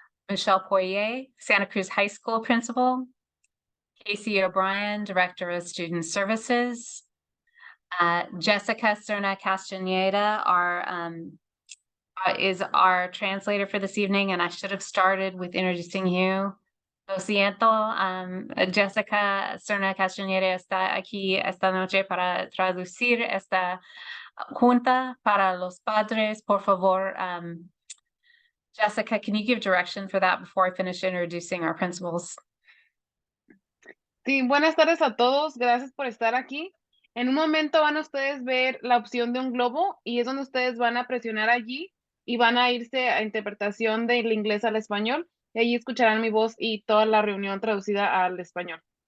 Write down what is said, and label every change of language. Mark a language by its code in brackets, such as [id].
[en] Michelle Poirier, Santa Cruz High School Principal. Casey O'Brien, Director of Student Services. Jessica Serna Castaneda, is our translator for this evening, and I should have started with introducing you. [es] Lo siento, Jessica Serna Castaneda está aquí esta noche para traducir esta junta para los padres. Por favor, [en] Jessica, can you give direction for that before I finish introducing our principals? [es] Sí, buenas tardes a todos, gracias por estar aquí. En un momento van a ustedes ver la opción de un globo y es donde ustedes van a presionar allí y van a irse a interpretación del inglés al español y allí escucharán mi voz y toda la reunión traducida al español.